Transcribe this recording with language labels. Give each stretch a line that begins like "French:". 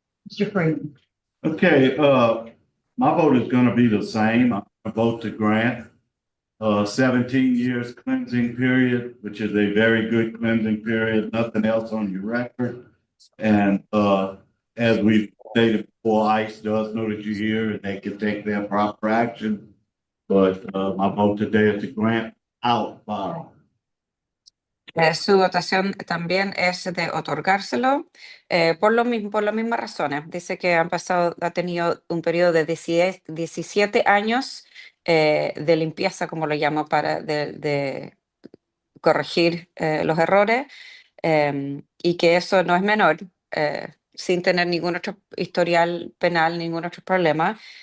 English: Mr. Freeman. Okay, my vote is gonna be the same. I'm gonna vote to grant 17 years cleansing period, which is a very good cleansing period, nothing else on your record. And as we stated before, ICE does know that you're here and they can take their proper action. But my vote today is to grant out firearms.
Spanish: Su votación también es de otorgárselo por las mismas razones. Dice que ha tenido un periodo de 17 años de limpieza, como lo llamo, de corregir los errores y que eso no es menor, sin tener ningún otro historial penal, ningún otro problema.